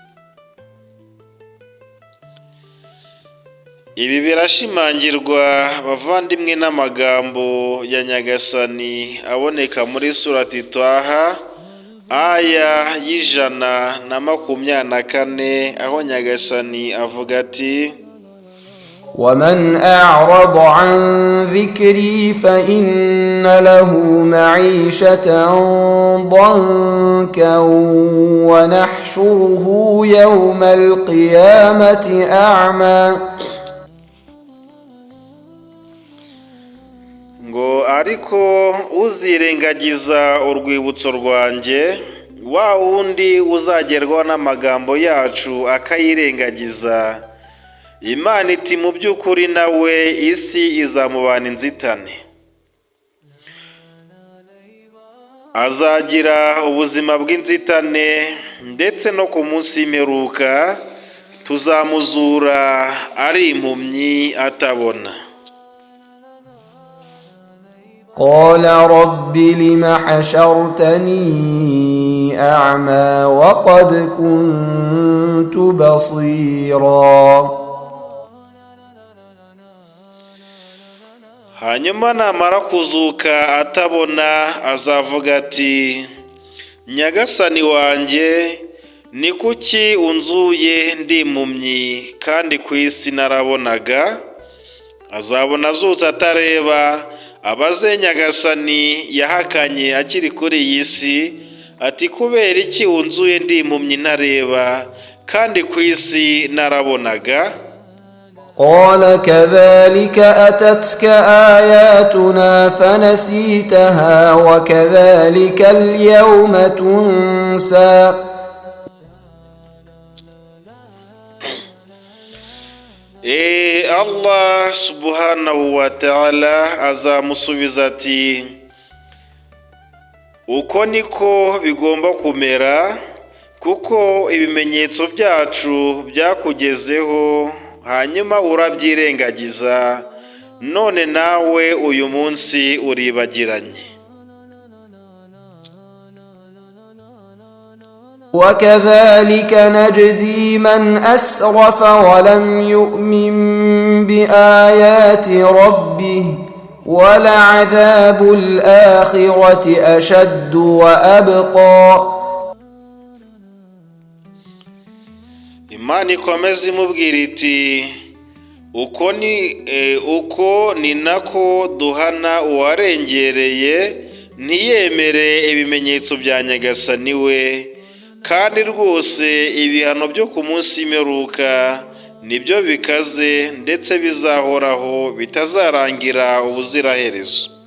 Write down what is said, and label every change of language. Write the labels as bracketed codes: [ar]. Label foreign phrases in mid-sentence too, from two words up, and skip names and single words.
[rw] Ibi birashimangirwa bavandimwe n'amagambo ya Nyagasani aboneka muri surati Taha aya y'124, aho Nyagasani avuga ati [ar] ومن أعرض عن ذكري فإن له معيشة ضنكا ونحشره يوم القيامة أعمى. [rw] ngo ariko uzirengagiza urwibutso rwanjye, wa wundi uzagerwaho n'amagambo yacu akayirengagiza, Imana iti mu by'ukuri nawe isi izamubana inzitane, azagira ubuzima bw'inzitane, ndetse no ku munsi w'imperuka tuzamuzura ari impumyi atabona. [ar] قال رب لم حشرتني أعمى وقد كنت بصيرا. [rw] hanyuma namara kuzuka atabona azavuga ati, nyagasani wanjye, ni kuki unzuye ndi impumyi kandi ku isi narabonaga? Azabona azutse atareba, abaze nyagasani yahakanye akiri kuri iyi si ati, kubera iki unzuye ndi impumyi ntareba kandi ku isi narabonaga? [ar] قال كذلك أتتك آياتنا فنسيتها وكذلك اليوم تنسى. الله سبحانه وتعالى [rw] azamusubiza ati, uko niko bigomba kumera, kuko ibimenyetso byacu byakugezeho hanyuma urabyirengagiza, none nawe uyu munsi uribagiranye. [ar] وكذلك نجزي من أسرف ولم يؤمن بآيات ربه ولعذاب الآخرة أشد وأبقى. [rw] Imana ikomeza imubwira iti, uko ni nako duhana uwarengereye ntiyemere ibimenyetso bya nyagasani we, kandi rwose ibihano byo ku munsi w'imperuka nibyo bikaze ndetse bizahoraho bitazarangira ubuziraherezo.